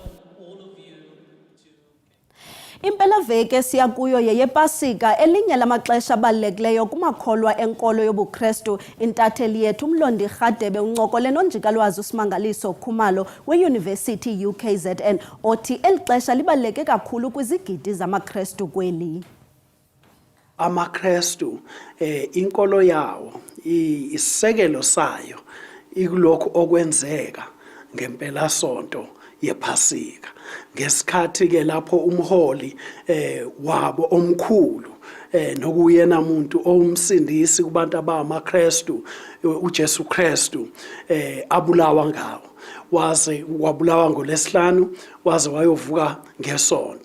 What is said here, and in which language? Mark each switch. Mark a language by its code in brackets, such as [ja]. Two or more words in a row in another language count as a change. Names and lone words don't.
[xh] Impelaveki siya kuyo yeyepasika, elinye lamaxesha abalulekileyo kumakholwa enkolo yobuKrestu. Intatheli yethu uMlondi Rhadebe uncokole nonjikalwazi uSimangaliso Khumalo weYunivesithi UKZN othi eli xesha libaluleke kakhulu kwizigidi zamaKrestu kweli. [zu] AmaKrestu inkolo yawo isisekelo sayo ikulokho okwenzeka ngempela sonto yephasika ngesikhathi ke lapho umholi wabo omkhulu nokuyena umuntu owumsindisi kubantu abamaKrestu uJesu Kristu abulawa ngawo waze wabulawa ngoLesihlanu waze wayovuka ngesonto.